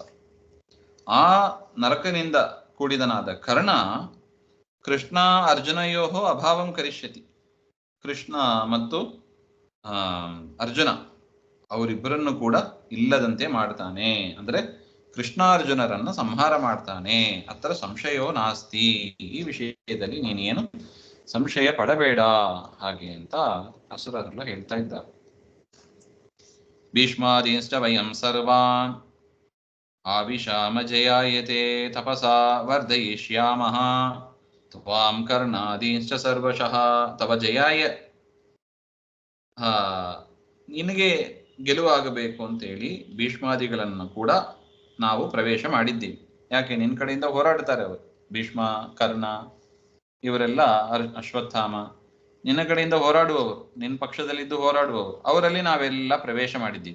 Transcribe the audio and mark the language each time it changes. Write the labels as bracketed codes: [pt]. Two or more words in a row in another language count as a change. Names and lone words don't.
[kn] ಆ ನರಕನಿಂದ ಕೂಡಿದನಾದ ಕರ್ಣ [sa] ಕೃಷ್ಣ ಅರ್ಜುನಯೋಹೋ ಅಭಾವಂ ಕರಿಷ್ಯತಿ, [kn] ಕೃಷ್ಣ ಮತ್ತು ಅರ್ಜುನ ಅವರಿಬ್ಬರನ್ನು ಕೂಡ ಇಲ್ಲದಂತೆ ಮಾಡ್ತಾನೆ. ಅಂದ್ರೆ ಕೃಷ್ಣಾರ್ಜುನರನ್ನ ಸಂಹಾರ ಮಾಡ್ತಾನೆ. [sa] ಅತ್ರ ಸಂಶಯೋ ನಾಸ್ತಿ, [kn] ಈ ವಿಷಯದಲ್ಲಿ ನೀನೇನು ಸಂಶಯ ಪಡಬೇಡ ಹಾಗೆ ಅಂತ ಅಸುರರೆಲ್ಲ ಹೇಳ್ತಾ ಇದ್ದಾರೆ. [sa] ಭೀಷ್ಮಾದೀಂಶ್ಚ ವಯಂ ಸರ್ವಾನ್ ಆವಿಶಾಮ ಜಯಾಯತೆ ತಪಸಾ ವರ್ಧಯಿಷ್ಯಾಮಃ ತ್ವಾಂ ಕರ್ಣಾದೀಂಶ್ಚ ಸರ್ವಶಃ ತವ ಜಯಾಯ. [kn] ನಿನಗೆ ಗೆಲುವಾಗಬೇಕು ಅಂತೇಳಿ ಭೀಷ್ಮಾದಿಗಳನ್ನು ಕೂಡ ನಾವು ಪ್ರವೇಶ ಮಾಡಿದ್ದೀವಿ. ಯಾಕೆ? ನಿನ್ನ ಕಡೆಯಿಂದ ಹೋರಾಡ್ತಾರೆ ಅವರು, ಭೀಷ್ಮ, ಕರ್ಣ ಇವರೆಲ್ಲ, ಅಶ್ವತ್ಥಾಮ ನಿನ್ನ ಕಡೆಯಿಂದ ಹೋರಾಡುವವರು, ನಿನ್ನ ಪಕ್ಷದಲ್ಲಿದ್ದು ಹೋರಾಡುವವರು, ಅವರಲ್ಲಿ ನಾವೆಲ್ಲ ಪ್ರವೇಶ ಮಾಡಿದ್ದೀವಿ.